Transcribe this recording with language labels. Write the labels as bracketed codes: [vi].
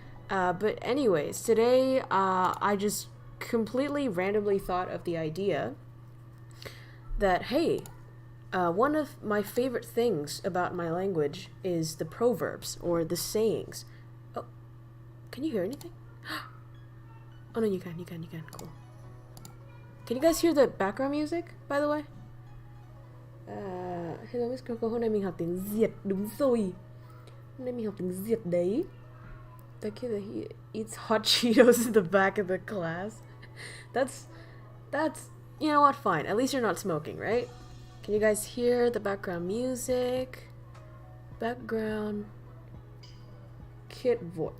[en] But anyways, today I just completely randomly thought of the idea that, hey, one of my favorite things about my language is the proverbs or the sayings. Oh, can you hear anything? Oh no, you can, cool. Can you guys hear the background music, by the way? [vi] Hello Miss Kyoko, hôm nay mình học tiếng Việt, đúng rồi. Hôm nay mình học tiếng Việt đấy. [en] That kid that he eats hot Cheetos in the back of the class. That's, you know what, fine. At least you're not smoking, right? Can you guys hear the background music? Background kid voice.